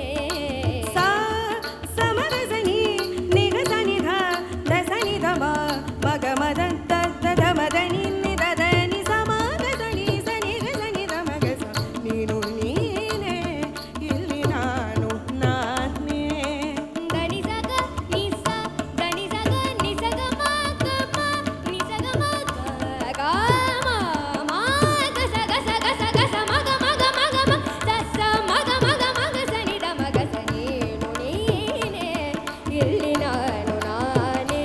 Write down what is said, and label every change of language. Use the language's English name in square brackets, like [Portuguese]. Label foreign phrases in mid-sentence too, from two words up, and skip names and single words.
[Kannada] ಸಾ ಸಮರಸನಿ ನಿಗಸ ನಿಧ ದಸನಿ ಧಮ ಮಗ ಮದ ತದ ಮದನಿ ನಿದನಿ ಸಮಗಸನಿ ಸನಿ ಗಸನಿ ಧಮಗಸ ನೀನು ನೀನೇ ಇಲ್ಲಿ ನಾನು ನಾನೇ ದನಿ ಸಗ ನಿಸ ದನಿ ಸಗ ನಿಸಗ ಮಗ ಮ ನಿಸಗ ಮಗ ಗ ಮ ಮ ಗ ಸಗ ಸಗ ಸಗ ಸ ಮಗ ಮಗ ಮಗ ಮ ಸ ಸ ಮಗ ಮಗ ಮಗ ಸನಿ ದ ಮಗ ಸ ನೀನು ನೀನೇ ಇಲ್ಲಿ ನಾನು ನಾನೇ